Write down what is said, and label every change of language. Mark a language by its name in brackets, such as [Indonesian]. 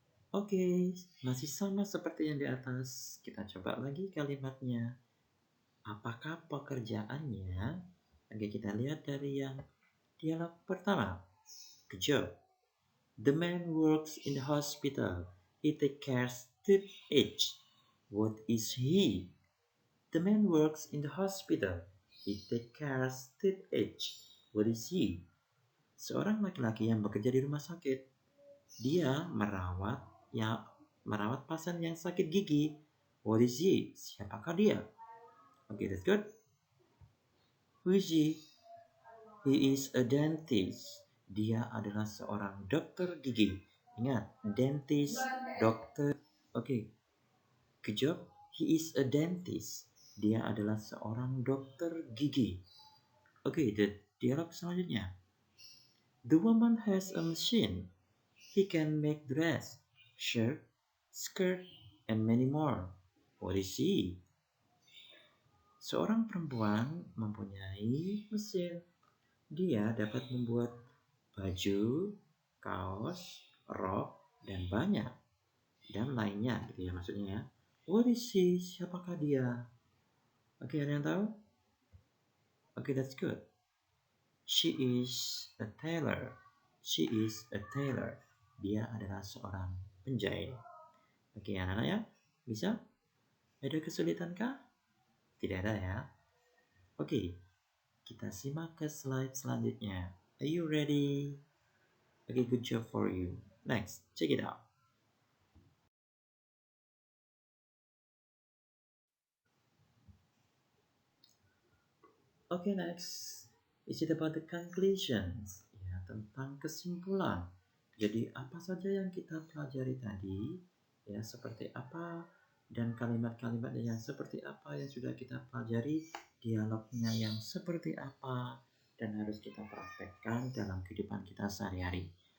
[Indonesian] Oke, masih sama seperti yang di atas. Kita coba lagi kalimatnya. Apakah pekerjaannya? Oke, kita lihat dari yang dialog pertama. [English] Good job. The man works in the hospital. He takes care of each. What is he? The man works in the hospital. He takes care of each. What is he? [Indonesian] Seorang laki-laki yang bekerja di rumah sakit. Dia merawat pasien yang sakit gigi. [English] What is he? [Indonesian] Siapakah dia? [English] Okay, that's good. Who is he? He is a dentist. [Indonesian] Dia adalah seorang dokter gigi. Ingat, dentist, dokter. Oke, [English] good job. He is a dentist. [Indonesian] Dia adalah seorang dokter gigi. [English] Oke, the dialog selanjutnya. The woman has a machine. He can make dress, shirt, skirt, and many more. What is she? [Indonesian] Seorang perempuan mempunyai mesin. Dia dapat membuat baju, kaos, rok, dan banyak. Dan lainnya gitu ya maksudnya ya. [English] What is she? [Indonesian] Siapakah dia? Oke, ada yang tahu? Oke, [English] that's good. She is a tailor. She is a tailor. [Indonesian] Dia adalah seorang penjahit. Oke, anak-anak ya. Bisa? Ada kesulitan kah? Tidak ada ya. Oke, kita simak ke slide selanjutnya. [English] Are you ready? Okay, good job for you. Next, check it out. Okay, next. Is it about the conclusions? [Indonesian] Ya, tentang kesimpulan. Jadi, apa saja yang kita pelajari tadi, ya, seperti apa, dan kalimat-kalimatnya yang seperti apa yang sudah kita pelajari, dialognya yang seperti apa, dan harus kita praktekkan dalam kehidupan kita sehari-hari.